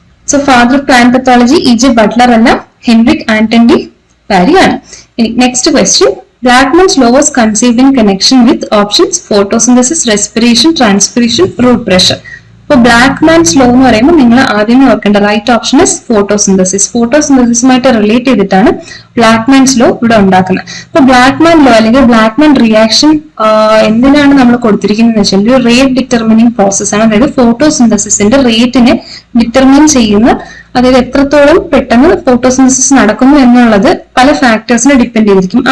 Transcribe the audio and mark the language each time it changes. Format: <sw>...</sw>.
<en>So father of plant pathology E J. Butler അല്ല, Heinrich Anton de Bary ആണ്. Next question, Blackman's law was conceived in connection with options photosynthesis, respiration, transpiration, root pressure.</en> <ml>അപ്പൊ ബ്ലാക്ക്മാൻസ് law എന്ന് പറയുമ്പോൾ നിങ്ങൾ ആദ്യമേ ഓർക്കേണ്ട</ml> <en>Right option is photosynthesis.</en> <ml>ഫോട്ടോസിന്തസിസുമായിട്ട് relate ചെയ്തിട്ടാണ് ബ്ലാക്ക്മാൻസ് law ഇവിടെ ഉണ്ടാക്കുന്നത്. അപ്പൊ ബ്ലാക്ക്മാൻ ലോ അല്ലെങ്കിൽ ബ്ലാക്ക്മാൻ റിയാക്ഷൻ എന്തിനാണ് നമ്മൾ കൊടുത്തിരിക്കുന്നത് വെച്ചാൽ ഒരു റേറ്റ് ഡിറ്റർമിനിങ് പ്രോസസ് ആണ്. അതായത് ഫോട്ടോസിന്തസിസിന്റെ റേറ്റിനെ ഡിറ്റർമിൻ ചെയ്യുന്ന, അതായത് എത്രത്തോളം പെട്ടെന്ന് ഫോട്ടോസിന്തസിസ് നടക്കുന്നു എന്നുള്ളത് പല ഫാക്ടേഴ്സിനെ ഡിപ്പെൻഡ് ചെയ്തിരിക്കും.</ml>